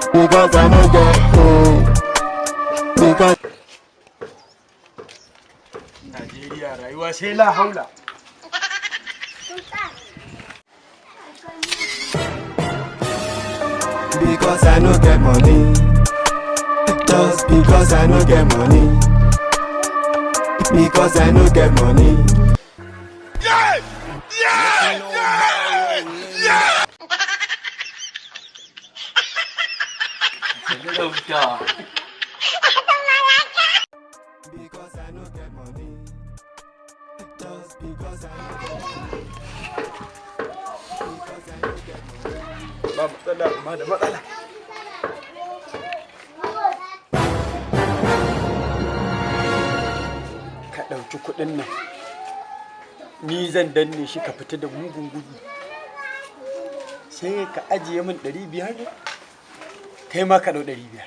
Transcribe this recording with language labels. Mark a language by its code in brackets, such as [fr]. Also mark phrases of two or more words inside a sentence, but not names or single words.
[pcm] because I no get home. Because [ha] Nigeria rayuwa sai [ar] la haula. [pcm] Because I no get money. Just because I no get money. Because I no get money. Yeah! Yeah! Yeah! Yeah! Because I no get money. Just because I no get money. Because I no get money. [ha] Ba matsala. Ka ɗauki kuɗin nan. Ni zan danne shi ka fita da mugun gudu. Sai ka ajiye min 500 kai ma ka ɗau 500.